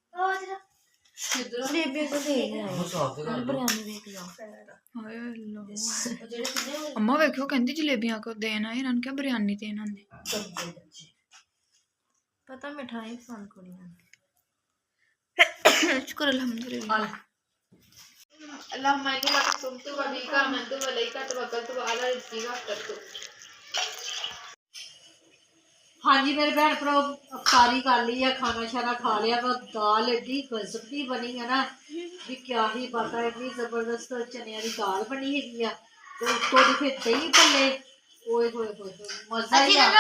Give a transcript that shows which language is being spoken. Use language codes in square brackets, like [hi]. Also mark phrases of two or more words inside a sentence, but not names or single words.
[pa] ਉਹ ਸਾਫ ਤੇ ਕਰ ਲਓ। ਹਾਏ ਅੱਲਾ, ਅੰਮਾ ਵੇਖਿਓ ਕਹਿੰਦੀ ਜਲੇਬੀਆਂ ਕੋ ਦੇਣ ਆਏ, ਇਹਨਾਂ ਨੂੰ ਕਿਹਾ ਬਿਰਿਆਨੀ ਦੇਣ ਆਂਦੇ। ਪਤਾ ਮਿਠਾਈ ਪਸੰਦ ਕੁੜੀਆਂ। ਸ਼ੁਕਰ ਅਲਹਮਦੁਲਿल्लाह। [ar] اللهم إني لك صمت وبك آمنت وإليك توكلت وعلى رزقك أفطرت। [pa] ਹਾਂਜੀ ਮੇਰੇ ਭੈਣ ਭਰਾ, ਅਫਤਾਰੀ ਕਰ ਲਈ ਆ, ਖਾਣਾ ਸ਼ਾਨਾ ਖਾ ਲਿਆ ਵਾ। ਦਾਲ ਏਡੀ ਗਜ਼ਬ ਦੀ ਬਣੀ ਆ ਨਾ ਵੀ [ur] کیا ہی بات ہے. [pa] ਇੰਨੀ ਜ਼ਬਰਦਸਤ ਚਨਿਆਂ ਦੀ ਦਾਲ ਬਣੀ ਹੈਗੀ ਆ ਤੇ ਉੱਤੋਂ ਦੀ ਫਿਰ ਦਹੀਂ ਭੱਲੇ। ਓਏ ਹੋਏ ਹੋਏ, ਮਜ਼ਾ ਹੀ ਆ ਗਿਆ।